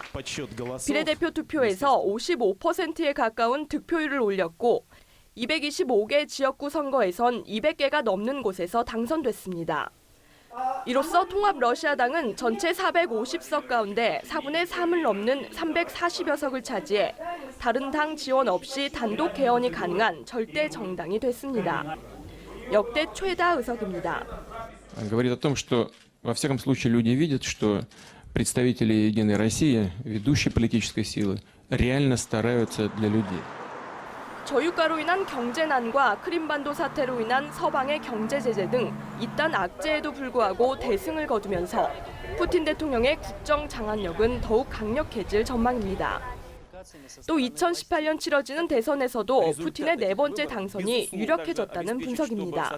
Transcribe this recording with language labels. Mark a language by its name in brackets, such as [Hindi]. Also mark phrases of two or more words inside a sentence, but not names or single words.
[Korean] 비례대표 투표에서 55%에 가까운 득표율을 올렸고 225개 지역구 선거에선 200개가 넘는 곳에서 당선됐습니다. 이로써 통합 러시아당은 전체 450석 가운데 4분의 3을 넘는 340여 석을 차지해 다른 당 지원 없이 단독 개헌이 가능한 절대 정당이 됐습니다. 역대 최다 의석입니다. [Russian] Говорит о том, что во всяком случае люди видят, что представители Единой России, ведущей политической силы, реально стараются для людей. [Korean] 저유가로 인한 경제난과 크림반도 사태로 인한 서방의 경제 제재 등 잇따른 악재에도 불구하고 대승을 거두면서 푸틴 대통령의 국정 장악력은 더욱 강력해질 전망입니다. 또 2018년 치러지는 대선에서도 푸틴의 4번째 당선이 유력해졌다는 분석입니다.